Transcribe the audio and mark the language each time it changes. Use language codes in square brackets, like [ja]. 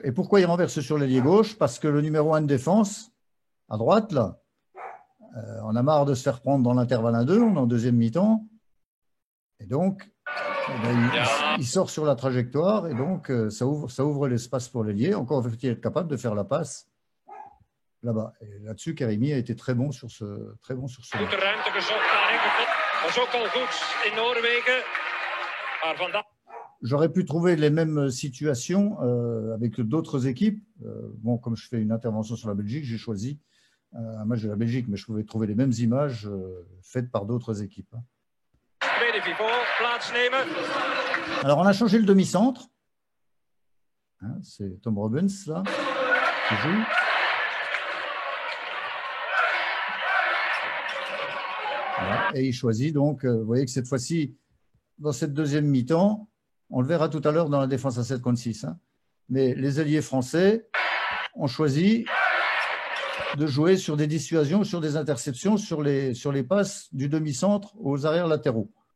[fr] Et pourquoi il renverse sur l'ailier gauche? Parce que le numéro 1 de défense, à droite, là, on a marre de se faire prendre dans l'intervalle 1-2, on est en deuxième mi-temps. Et donc, eh ben, il sort sur la trajectoire et donc ça ouvre l'espace pour l'ailier. Encore faut-il être capable de faire la passe là-bas. Et là-dessus, Karimi a été très bon sur ce [nl] Goed de ruimte gezocht daar ingevat. Was ook al goed in Noorwegen. Maar vandaag... [fr] J'aurais pu trouver les mêmes situations avec d'autres équipes. Bon, comme je fais une intervention sur la Belgique, j'ai choisi un match de la Belgique, mais je pouvais trouver les mêmes images faites par d'autres équipes. [nl] Tweede pivot plaatsnemen. [fr] Alors, on a changé le demi-centre. Hein, c'est Tom Robbins, là, qui joue. Voilà. Et il choisit donc, vous voyez que cette fois-ci, dans cette deuxième mi-temps, on le verra tout à l'heure dans la défense à 7 contre 6, hein, mais les ailiers français ont choisi de jouer sur des dissuasions, sur des interceptions, sur les passes du demi-centre aux arrières latéraux.